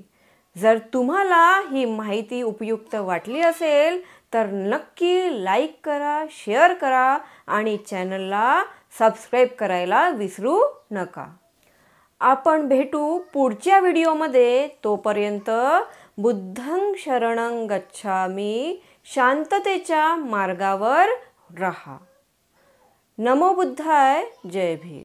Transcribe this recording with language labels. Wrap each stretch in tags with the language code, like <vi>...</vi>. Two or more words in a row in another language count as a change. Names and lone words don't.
<mr>जर तुम्हाला ही माहिती उपयुक्त वाटली असेल तर नक्की लाईक करा, शेअर करा आणि चॅनलला सबस्क्राईब करायला विसरू नका. आपण भेटू पुढच्या व्हिडिओमध्ये. तोपर्यंत</mr> <pi>बुद्धं शरणं गच्छामि.</pi> <mr>शांततेच्या मार्गावर राहा.</mr> <pi>नमो बुद्धाय.</pi> <mr>जय भीम.</mr>